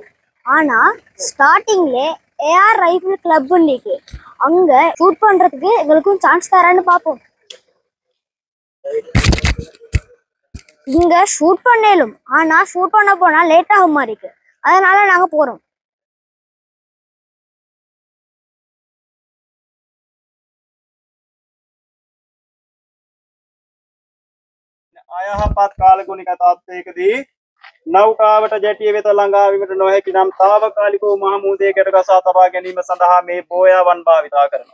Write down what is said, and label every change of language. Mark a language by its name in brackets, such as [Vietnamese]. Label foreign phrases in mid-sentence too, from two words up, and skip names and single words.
[Tamil] ஆனா ஸ்டார்டிங்ல ஏஆர் ரைபிள் கிளப் இருக்கு. அங்க ஷூட் பண்றதுக்கு எங்களுக்கும் சான்ஸ் தரான்னு பாப்போம். இங்க ஷூட் பண்ணலும், ஆனா ஷூட் பண்ண போனா லேட் ஆகும் மாதிரி இருக்கு. அதனால நாங்க போறோம். [Sinhala] අයහපත් කාලගුණික තත්ත්වයකදී නෞකාවට ජැටිය වෙත ළඟා වීමට නොහැකි නම් తాවකාලිකව මහමුහුදේකට ගසා තබා ගැනීම සඳහා මේ බෝයාවන් භාවිතා කරනවා.